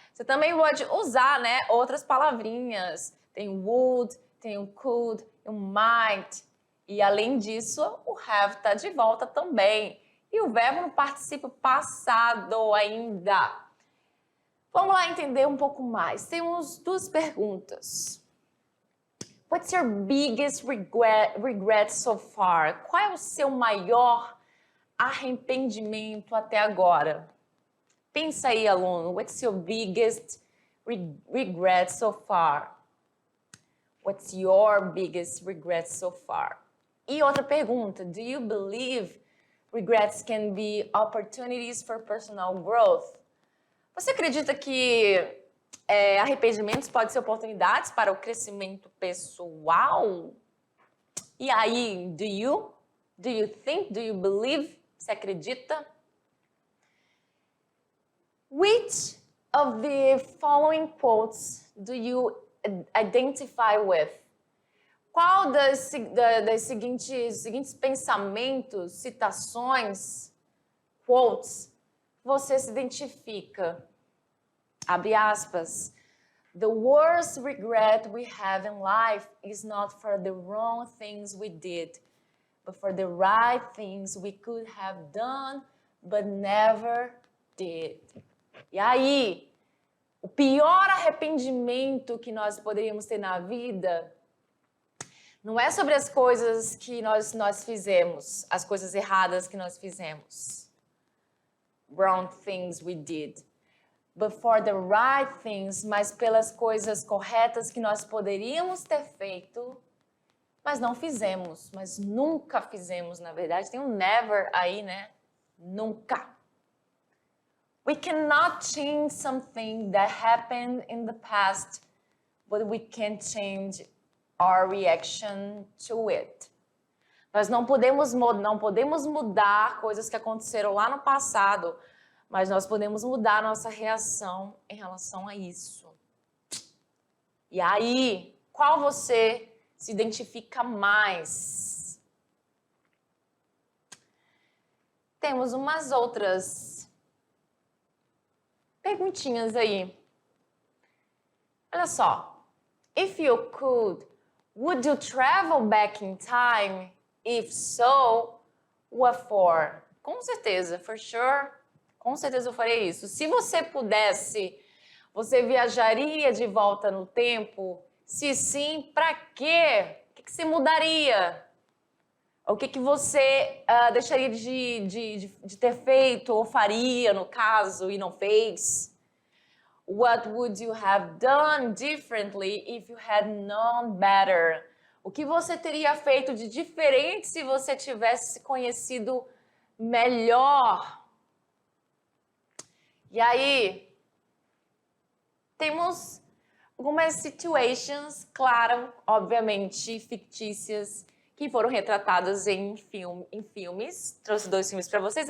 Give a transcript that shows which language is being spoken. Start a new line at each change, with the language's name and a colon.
Portuguese: Você também pode usar, né, outras palavrinhas. Tem o would, tem o could, o might. E além disso, o have está de volta também. E o verbo no particípio passado ainda. Vamos lá entender um pouco mais. Temos duas perguntas.
English: What's your biggest regret so far?
Portuguese: Qual é o seu maior arrependimento até agora? Pensa aí, aluno.
English: What's your biggest regret so far? What's your biggest regret so far?
Portuguese: E outra pergunta.
English: Do you believe regrets can be opportunities for personal growth?
Portuguese: Você acredita que arrependimentos podem ser oportunidades para o crescimento pessoal? E aí,
English: do you think? Do you believe?
Portuguese: Você acredita?
English: Which of the following quotes do you identify with?
Portuguese: Qual das seguintes pensamentos, citações, quotes, você se identifica? Abre aspas.
English: The worst regret we have in life is not for the wrong things we did, but for the right things we could have done, but never did.
Portuguese: E aí, o pior arrependimento que nós poderíamos ter na vida não é sobre as coisas que nós fizemos, as coisas erradas que nós fizemos.
English: Wrong things we did. But for the right things,
Portuguese: mas pelas coisas corretas que nós poderíamos ter feito, mas não fizemos, mas nunca fizemos, na verdade. Tem um never aí, né? Nunca.
English: We cannot change something that happened in the past, but we can change our reaction to it.
Portuguese: Nós não podemos mudar coisas que aconteceram lá no passado, mas nós podemos mudar a nossa reação em relação a isso. E aí, qual você se identifica mais? Temos umas outras perguntinhas aí. Olha só.
English: If you could, would you travel back in time? If so, what for?
Portuguese: Com certeza,
English: for sure.
Portuguese: Com certeza eu faria isso. Se você pudesse, você viajaria de volta no tempo? Se sim, para quê? O que que você mudaria? O que você deixaria de ter feito ou faria, no caso, e não fez?
English: What would you have done differently if you had known better?
Portuguese: O que você teria feito de diferente se você tivesse se conhecido melhor? E aí, temos algumas situations, claro, obviamente fictícias, que foram retratadas em filmes. Trouxe 2 filmes para vocês.